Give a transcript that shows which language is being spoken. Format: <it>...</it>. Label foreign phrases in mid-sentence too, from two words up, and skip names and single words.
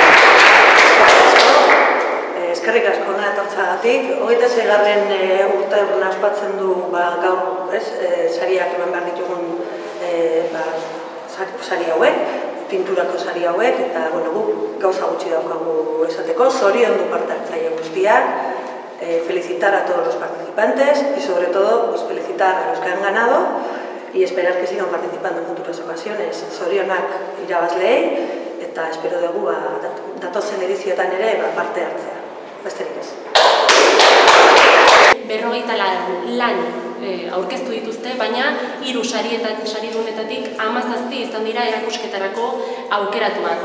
<eu>Eskerrik asko hona etortzagatik. 26. urteurren ospatzen du gaur sariak eman behar ditugun sari hauek, pinturako sari hauek, eta guk gauza gutxi daukagu esateko, zoriondu parte hartzaile guztiak,</eu> <es>felicitar a todos los participantes y sobre todo felicitar a los que han ganado y esperar que sigan participando en futuras ocasiones.</es> <eu>Zorionak irabazleei eta espero dugu datozen edizioetan ere parte hartzea. Besterik ez. 40 lan aurkeztu dituzte, baina 3 saridunetatik 17 izan dira erakusketarako aukeratuak.</eu>